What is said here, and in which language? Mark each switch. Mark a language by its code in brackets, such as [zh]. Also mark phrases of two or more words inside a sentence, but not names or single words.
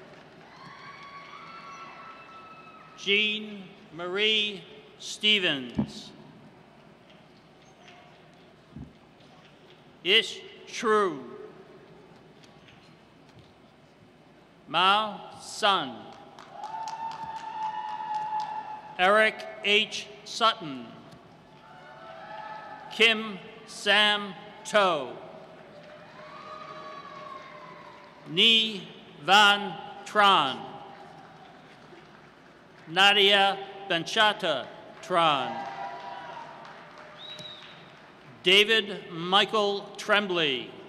[en] Jean Marie Stevens. Ish True. Mao Sun. Eric H. Sutton. Kim Sam To. Ni Van Tran. Nadia Benchata Tran. David Michael Tremblay.